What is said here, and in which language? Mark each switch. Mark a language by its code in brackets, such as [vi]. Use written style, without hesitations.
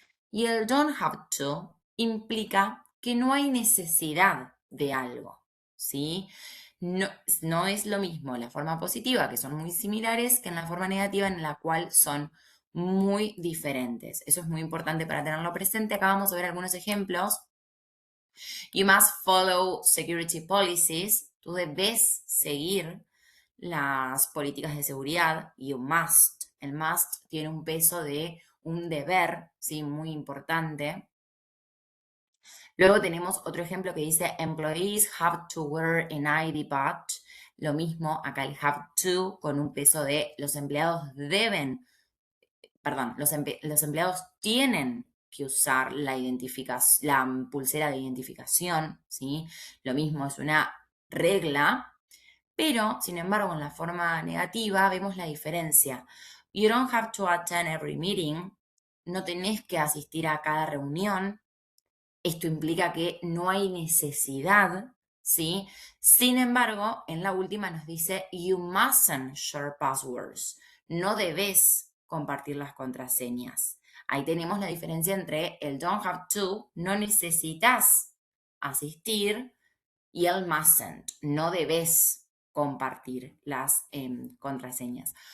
[es] Y el don't have to implica que no hay necesidad de algo, ¿sí? No es lo mismo la forma positiva, que son muy similares, que en la forma negativa, en la cual son muy diferentes. Eso es muy importante para tenerlo presente. Acá vamos a ver algunos ejemplos. [en] You must follow security policies. [es] Tú debes seguir las políticas de seguridad. [en] You must. [es] El must tiene un peso de un deber, ¿sí? Muy importante. Luego tenemos otro ejemplo que dice [en] employees have to wear an ID badge. [es] Lo mismo, acá el have to con un peso de los empleados deben, perdón, los empleados tienen que usar la pulsera de identificación, ¿sí? Lo mismo es una regla, pero sin embargo en la forma negativa vemos la diferencia. [en] You don't have to attend every meeting. [es] No tenés que asistir a cada reunión. Esto implica que no hay necesidad, ¿sí? Sin embargo, en la última nos dice, [en] you mustn't share passwords. [es] No debes compartir las contraseñas. Ahí tenemos la diferencia entre el don't have to, no necesitas asistir, y el mustn't, no debes compartir las contraseñas.